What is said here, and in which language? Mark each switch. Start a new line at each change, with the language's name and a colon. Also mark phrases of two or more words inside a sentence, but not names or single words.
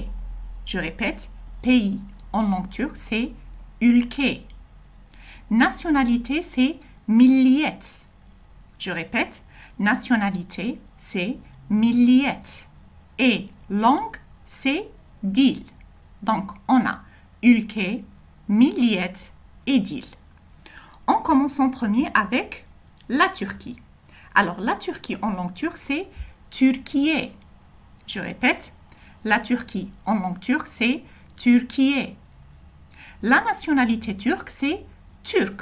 French: Je répète, pays en langue turque c'est ülke. Nationalité c'est milliyet. Je répète, nationalité, c'est milliyet. Et langue, c'est dil. Donc, on a ülke, milliyet et dil. On commence en premier avec la Turquie. Alors, la Turquie en langue turque, c'est Türkiye. Je répète, la Turquie en langue turque, c'est Türkiye. La nationalité turque, c'est turc.